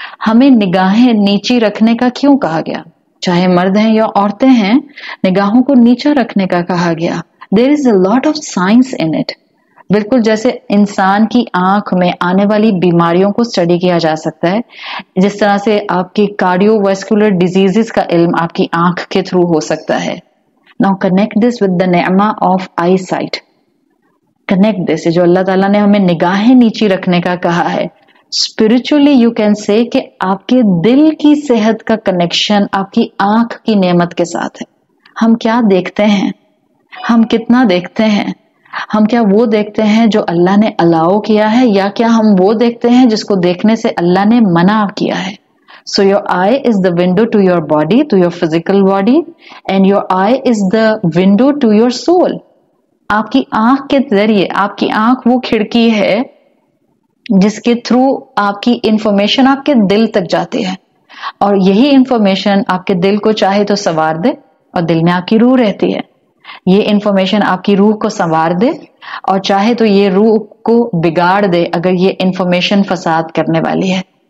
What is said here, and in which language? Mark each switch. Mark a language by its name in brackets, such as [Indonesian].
[Hindi] हमें निगाहें नीची रखने का क्यों कहा गया? चाहे मर्द हैं या औरतें हैं, निगाहों को नीचा रखने का कहा गया। [English] There is a lot of science in it. [Hindi] बिल्कुल जैसे इंसान की आंख में आने वाली बीमारियों को स्टडी किया जा सकता है, जिस तरह से आपकी कार्डियोवैस्कुलर डिजीजेस का इल्म आपकी आंख के थ्रू हो सकता है। [English] Now connect this with the ni'ma of eyesight. Connect this, [Hindi] जो अल्लाह ताला ने हमें निगाहें नीची रखने का कहा है। [English] Spiritually you can say [Hindi] कि आपके दिल की सेहत का कनेक्शन आपकी आंख की नेमत के साथ है। हम क्या देखते हैं, हम कितना देखते हैं, हम क्या वो देखते हैं जो अल्लाह ने अलाउ किया है, या क्या हम वो देखते हैं जिसको देखने से अल्लाह ने मना किया है? [English] So your eye is the window to your body, to your physical body, and your eye is the window to your soul. [Hindi] आपकी आंख के जरिए, आपकी आंख वो खिड़की है जिसके थ्रू आपकी इंफॉर्मेशन आपके दिल तक जाती है, और यही इंफॉर्मेशन आपके दिल को चाहे तो संवार दे, और दिल में आपकी रूह रहती है। ये इंफॉर्मेशन आपकी रूह को संवार दे, और चाहे तो ये रूह को बिगाड़ दे अगर ये इंफॉर्मेशन फसाद करने वाली है।